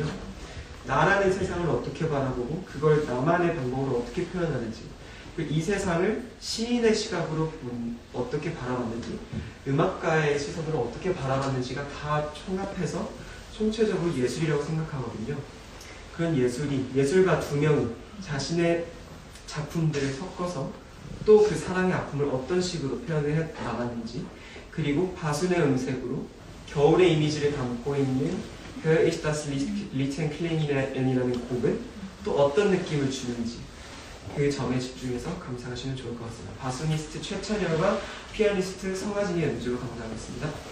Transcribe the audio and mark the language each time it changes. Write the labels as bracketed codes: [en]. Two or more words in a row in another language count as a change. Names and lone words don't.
[ko] 나라는 세상을 어떻게 바라보고 그걸 나만의 방법으로 어떻게 표현하는지, 이 세상을 시인의 시각으로 어떻게 바라봤는지, 음악가의 시선으로 어떻게 바라봤는지가 다 총합해서 총체적으로 예술이라고 생각하거든요. 그런 예술가 두 명이 자신의 작품들을 섞어서 또 그 사랑의 아픔을 어떤 식으로 표현해 나갔는지, 그리고 바순의 음색으로 겨울의 이미지를 담고 있는 Wer ist das Liedchen klingen?이라는 곡은 또 어떤 느낌을 주는지 그 점에 집중해서 감상하시면 좋을 것 같습니다. 바수니스트 최찬열과 피아니스트 성하진의 연주로 감상하겠습니다.